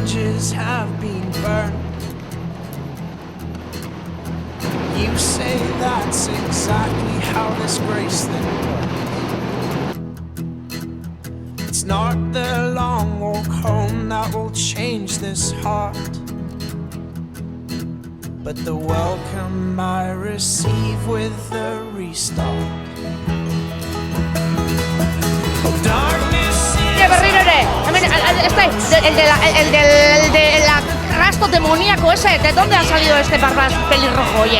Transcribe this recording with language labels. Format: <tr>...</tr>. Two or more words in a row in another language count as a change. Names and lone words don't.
<en>bridges have been burned. You say that's exactly how this grace thing works. It's not the long walk home that will change this heart, but the welcome I receive with the restart.</en> <eu>Berriro ere, hemen,</eu> <es>el del rastro demoníaco ese, ¿de dónde ha salido este barbas pelirrojo, oye?</es>